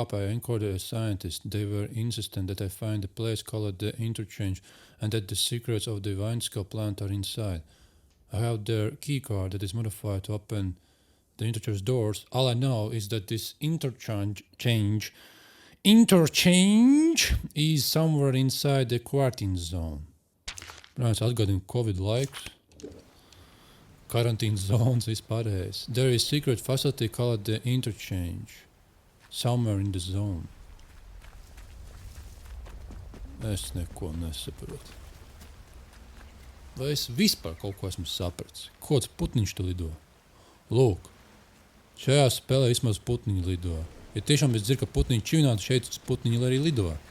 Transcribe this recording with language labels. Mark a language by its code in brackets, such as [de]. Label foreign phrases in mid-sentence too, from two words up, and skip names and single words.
[en] I encountered a scientist. They were insistent that I find a place called the interchange and that the secrets of the Winescale plant are inside. I have their key card that is modified to open the interchange doors. All I know is that this interchange is somewhere inside the quarantine zone. [lv] Protams, atgādina Covid laiks. [en] Quarantine zones vispārējais. There is secret facility called the interchange. Somewhere in the zone. [lv] Es neko nesaprotu. Vai es vispār kaut ko esmu sapratis? Kāds putniņš te lido? Lūk, šajā spēlē vismaz putniņi lido. Ja tiešām es dzirdu, ka putniņi čivinātu, šeit putniņi arī lido.